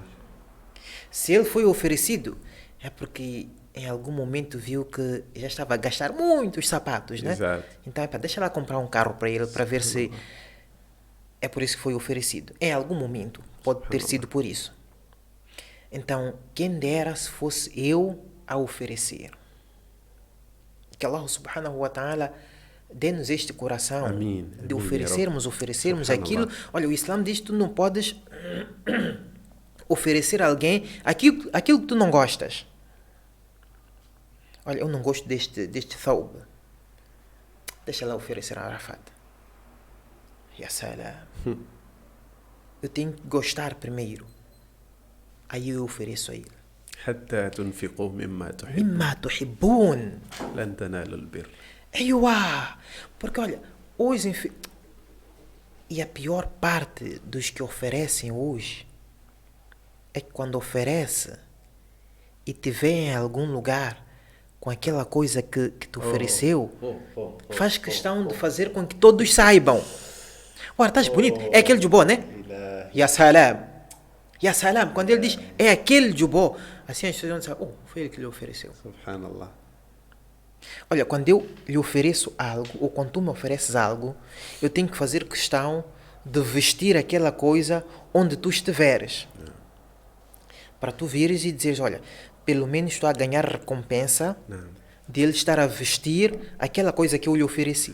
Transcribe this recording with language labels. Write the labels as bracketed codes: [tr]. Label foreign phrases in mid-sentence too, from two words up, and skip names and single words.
[pt] Se ele foi oferecido, é porque em algum momento viu que já estava a gastar muitos sapatos, né? Exato. Então, deixa lá comprar um carro para ele, para ver se... É por isso que foi oferecido. Em algum momento, pode ter sido por isso. Então, quem dera se fosse eu a oferecer. Que Allah [ar] سبحانه وتعالى [pt] dê-nos este coração. Amém. De oferecermos aquilo. Olha, o Islã diz que tu não podes oferecer a alguém aquilo que tu não gostas. Olha, eu não gosto deste thawb. Deixa lá oferecer a Arafat. [ar] يا سلام. [pt] Eu tenho que gostar primeiro. Aí eu ofereço a ele. [ar] حتى تنفقوا مما تحبون لن تنالوا البر. [pt] Porque olha, hoje e a pior parte dos que oferecem hoje é que quando oferece e te vê em algum lugar com aquela coisa que te ofereceu, faz questão de fazer com que todos saibam. Ora, estás bonito. É aquele de boa, né? [ar] يا سلام. يا سلام, [pt] quando ele diz, é aquele jubó, assim as pessoas vão dizer, oh, foi ele que lhe ofereceu. Subhanallah. Olha, quando eu lhe ofereço algo, ou quando tu me ofereces algo, eu tenho que fazer questão de vestir aquela coisa onde tu estiveres. Para tu vires e dizeres, olha, pelo menos estou a ganhar recompensa de ele estar a vestir aquela coisa que eu lhe ofereci.